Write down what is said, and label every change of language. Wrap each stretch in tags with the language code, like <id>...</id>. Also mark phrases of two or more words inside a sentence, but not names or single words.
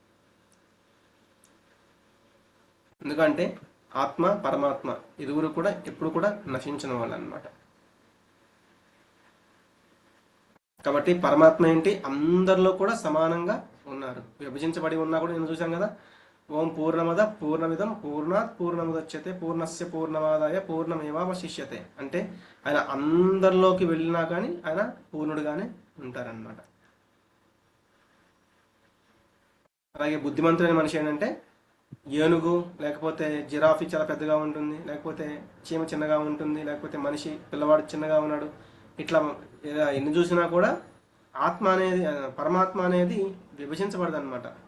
<te>ఎందుకంటే ఆత్మ పరమాత్మ ఇరువురు కూడా ఎప్పుడు కూడా నశించిన వాళ్ళు అనమాట. కాబట్టి పరమాత్మ ఏంటి, అందరిలో కూడా సమానంగా ఉన్నారు. విభజించబడి ఉన్నా కూడా నేను చూశాను కదా,</te> <sa>ఓం పూర్ణమద పూర్ణమిదం పూర్ణాత్ పూర్ణముదచ్యతే పూర్ణస్య పూర్ణమాదాయ పూర్ణమేవావశిష్యతే.</sa> <te>అంటే ఆయన అందరిలోకి వెళ్ళినా కానీ ఆయన పూర్ణుడుగానే ఉంటారనమాట. అలాగే బుద్ధిమంతుడైన మనిషి ఏంటంటే ఏనుగు లేకపోతే జిరాఫీ చాలా పెద్దగా ఉంటుంది, లేకపోతే చీమ చిన్నగా ఉంటుంది, లేకపోతే మనిషి పిల్లవాడు చిన్నగా ఉన్నాడు, ఇట్లా ఎన్ని చూసినా కూడా ఆత్మ అనేది పరమాత్మ అనేది విభజించబడదు అనమాట.</te>